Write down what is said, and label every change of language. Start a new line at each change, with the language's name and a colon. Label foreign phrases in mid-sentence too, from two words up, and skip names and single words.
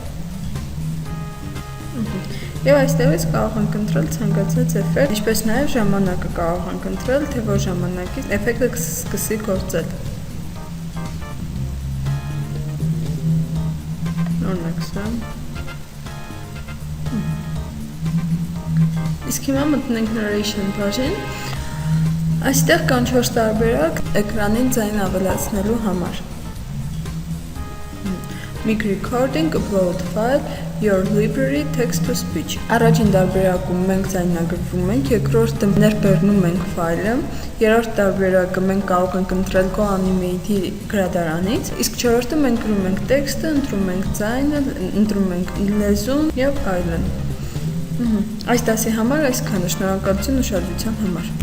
Armenian: Եվ այստեղից կարող ենք ընտրել ցանկացած էֆեկտ, ինչպես նաև ժամանակը կարող ենք ընտրել, թե որ ժամանակից էֆեկտը կսկսի գործել։ Օրինակ սա։ Իսկ հիմա մտնենք Narration բաժին։ Այստեղ կան 4 տարբերակ էկրանին ձայն ավելացնելու համար։
English: Mic Recording, Upload File, Your Library, Text to Speech։
Armenian: Առաջին տարբերակում մենք ձայնագրվում ենք, երկրորդը ներբեռնում ենք ֆայլը, երրորդ տարբերակը մենք կարող ենք ընտրել GoAnimate-ի գրադարանից, իսկ չորրորդը մենք գրում ենք տեքստը, ընտրում ենք ձայնը, ընտրում ենք լեզուն եւ այլն։ Այս դասի համար այսքանը, շնորհակալություն ուշադրության համար։